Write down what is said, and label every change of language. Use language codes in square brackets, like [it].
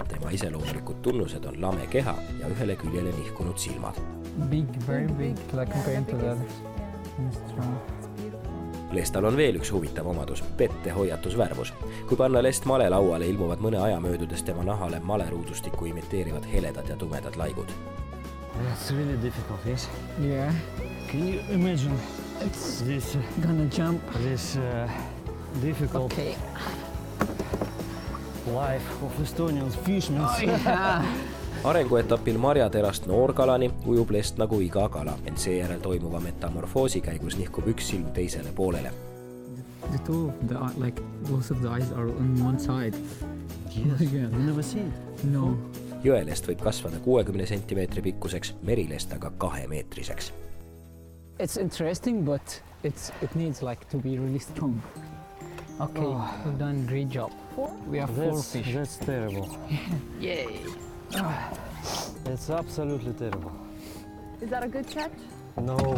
[et] Tema iseloomulikud tunnused on lame keha ja ühele küljele nihkunud silmad. [en] Big, very big, like compared to the others. [et] Lestal on veel üks huvitav omadus, pette hoiatusvärvus. Kui panna lest malelauale, ilmuvad mõne aja möödudes tema nahale maleruudustikku imiteerivad heledad ja tumedad laigud. [en] It's really difficult, yes? Yeah. Can you imagine It's this gonna jump. This difficult Okay. life of Estonian fishermen? Oh, yeah. [et] Arenguetapil marjaterast noorkalani ujub lest nagu iga kala, ent seejärel toimuva metamorfoosi käigus nihkub üks silm teisele poolele. [en] The two of the like both of the eyes are on one side. Yes. Yeah. You never seen it? No. [et] Jõelest võib kasvada 60 centimeetri pikkuseks, merilest aga 2-meetriseks. [en] It's interesting, but it needs like to be really strong. Okay, we've done a great job. We have 4 fish. That's terrible. Yay! It's absolutely terrible. Is that a good catch? No.